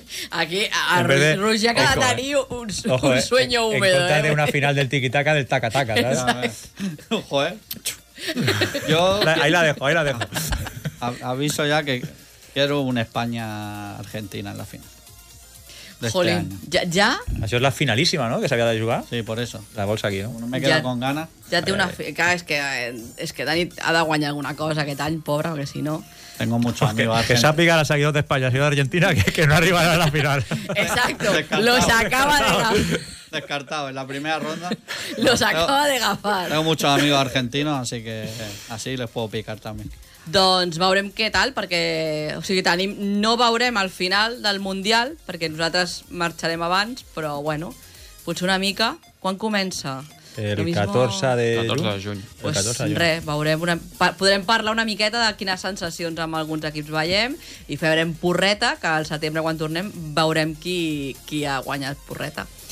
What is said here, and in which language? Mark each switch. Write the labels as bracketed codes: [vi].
[es] Aquí, Ruiz ja queda tenir un sueño húmedo. En contra de una final del tiqui-taca del taca-taca. Ojo, Yo... Ahí la dejo. Aviso ya que quiero un España-Argentina en la final. Jolín, ¿ya? [ca] Això és la finalíssima, no?, que s'havia de jugar. [es] Sí, por eso. [ca] La vols aquí, no? [es] Me quedo con ganas. [ca] Ja té una... Clar, és que Dani ha de guanyar alguna cosa aquest any, pobre, perquè si no... [es] Tengo mucho amigo. [ca] Que sàpiga la seguidora d'Espanya, seguidora d'Argentina, que no arribarà a la final. [es] Exacto. Los acaba de agafar. Descartado. En la primera ronda... Los acaba de agafar. Tengo muchos amigos argentinos, así que así les puedo picar también. [ca] Doncs veurem què tal, perquè o sigui, no veurem el final del Mundial, perquè nosaltres marxarem abans, però bueno, potser una mica. Quan comença? El 14 de juny. Pues res, podrem parlar una miqueta de quines sensacions amb alguns equips veiem i farem porreta, que al setembre quan tornem veurem qui ha guanyat porreta.